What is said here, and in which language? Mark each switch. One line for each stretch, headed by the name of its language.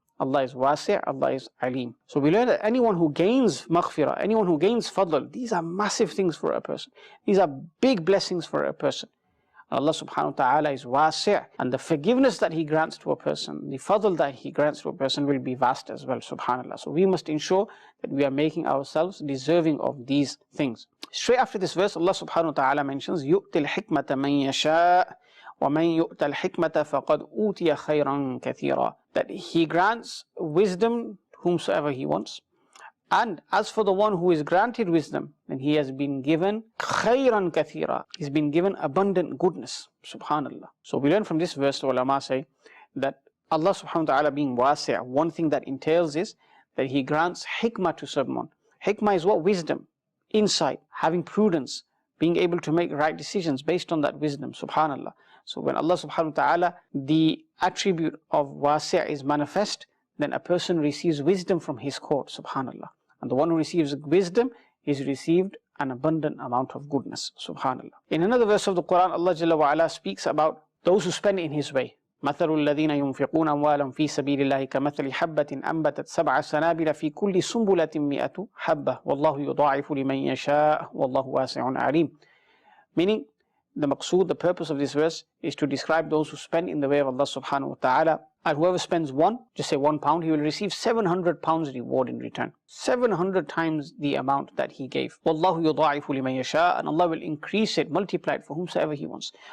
English: Allah is wasi', Allah is alim. So we learn that anyone who gains maghfirah, anyone who gains fadl, these are massive things for a person. These are big blessings for a person. Allah subhanahu wa ta'ala is wasi', and the forgiveness that He grants to a person, the fadl that He grants to a person will be vast as well, subhanallah. So we must ensure that we are making ourselves deserving of these things. Straight after this verse, Allah subhanahu wa ta'ala mentions,
Arabic: يُؤْتِ الْحِكْمَةَ مَنْ يَشَاءُ وَمَنْ يُؤْتَ الْحِكْمَةَ فَقَدْ أُوتِيَ خَيْرًا كَثِيرًا.
English: That He grants wisdom whomsoever He wants. And as for the one who is granted wisdom, then he has been given khayran kathira. He's been given abundant goodness. Subhanallah. So we learn from this verse, the ulama say, that Allah subhanahu wa ta'ala being wasi', one thing that entails is that He grants hikmah to someone. Hikmah is what? Wisdom, insight, having prudence, being able to make right decisions based on that wisdom. Subhanallah. So when Allah subhanahu wa ta'ala, the attribute of wasi' is manifest, then a person receives wisdom from His court. Subhanallah. And the one who receives wisdom is received an abundant amount of goodness. Subhanallah. In another verse of the Quran, Allah Jalla wa Ala speaks about those who spend in His way.
Arabic: مثل الذين ينفقون أموالهم في سبيل الله كمثل حبة أنبتت 7 سنابل في كل سنبلة 100 حبة والله يضاعف لمن يشاء والله واسع عليم.
English: Meaning, the maqsood, the purpose of this verse is to describe those who spend in the way of Allah subhanahu wa ta'ala. And whoever spends one, just say £1, he will receive 700 pounds reward in return. 700 times the amount that he gave.
Arabic: Wallahu yudha'ifu liman yasha,
English: and Allah will increase it, multiply it for whomsoever He wants.